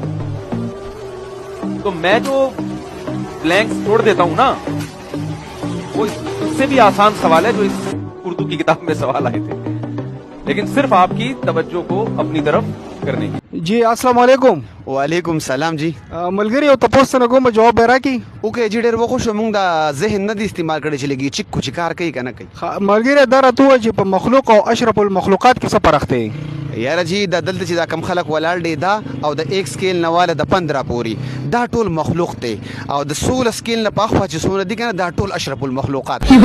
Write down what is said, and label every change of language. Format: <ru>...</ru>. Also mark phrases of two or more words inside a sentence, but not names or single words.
<ur>تو میں جو بلینکس چھوڑ دیتا ہوں نا وہ اس سے بھی آسان سوال ہے جو اس اردو کی کتاب میں سوال آئے تھے، لیکن صرف آپ کی توجہ کو اپنی طرف کرنے کی.</ur> <ar>جی السلام علیکم. وعلیکم سلام جی.</ar> <ps>ملګری او تاسو نه کوم جواب راکې اوکې جی ډېر وخت شو مونږ دا ذهن نه دی استعمال کړی چې لګي چې کوم کار کوي کنه کوي. ملګری دا راته چې په مخلوق او اشرف المخلوقات کې څه فرق دی؟ یاره جی دا دلته چې دا کم خلک ولاړ دی دا او د 1 سکیل نه والا د 15 پوری دا ټول مخلوق دی او د 16 سکیل نه پاخوا چې سونه دي کنه دا ټول اشرف المخلوقات.</ps>